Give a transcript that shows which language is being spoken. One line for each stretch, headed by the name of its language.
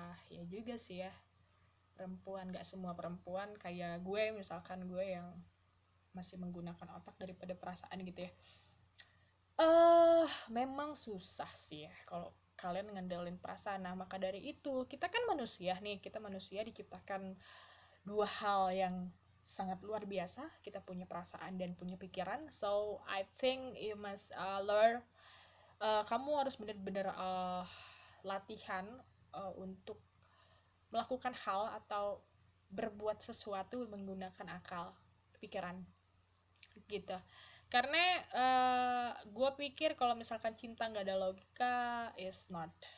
Indonesian: Ya juga sih ya, perempuan gak semua perempuan kayak gue, misalkan gue yang masih menggunakan otak daripada perasaan gitu ya. Memang susah sih ya kalau kalian ngandelin perasaan. Nah, maka dari itu kita kan manusia nih, kita manusia diciptakan dua hal yang sangat luar biasa. Kita punya perasaan dan punya pikiran.
English: So I think you must learn.
Indonesian: Kamu harus benar-benar latihan untuk melakukan hal atau berbuat sesuatu menggunakan akal, pikiran gitu. Karena gue pikir kalau misalkan cinta nggak ada logika,
English: is not.